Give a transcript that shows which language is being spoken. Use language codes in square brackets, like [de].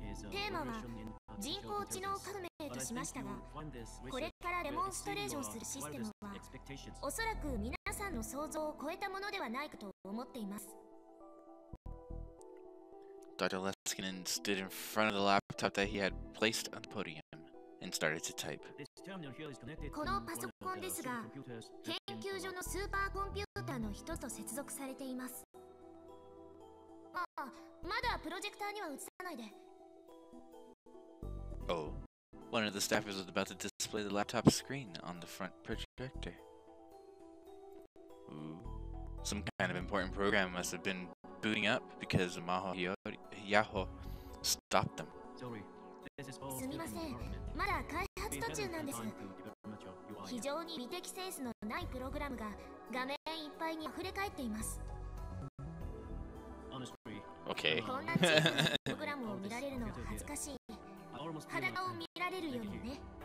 [ja] テーマは人工知能革命としましたが、これからデモンストレーションするシステムはおそらく皆さんの想像を超えたものではないかと思っています。 [en] Dr. Leskinen stood in front of the laptop that he had placed on the podium and started to type. [ja] このパソコンですが、研究所のスーパーコンピューターの一つと接続されています。ああ、まだプロジェクターには映さないで。 [en] Oh, one of the staffers was about to display the laptop screen on the front projector. Ooh, some kind of important program must have been booting up because Maho Yaho stopped them. [ja] すみません、まだ開発途中なんです。非常に美的センスのないプログラムが画面いっぱいに溢れ返っています。 [en] Okay. [ja] こんな小さなプログラムを見られるのは恥ずかしい。裸を見られるよりもね。